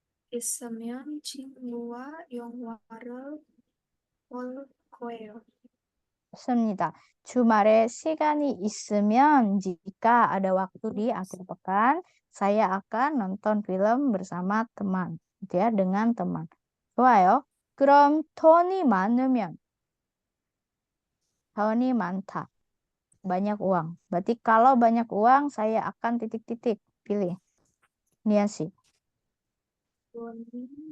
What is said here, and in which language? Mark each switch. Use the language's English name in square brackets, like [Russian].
[Korean] 있으면 친구와 영화를 볼 거예요. 좋습니다. 주말에 시간이 있으면 [Indonesian] jika ada waktu di akhir pekan, saya akan nonton film bersama teman, gitu ya, dengan teman. [Korean] 좋아요. 그럼 돈이 많으면 돈이 많다. [Indonesian] banyak uang. Berarti kalau banyak uang, saya akan titik-titik. Pilih. Nia sih. [Korean] 돈이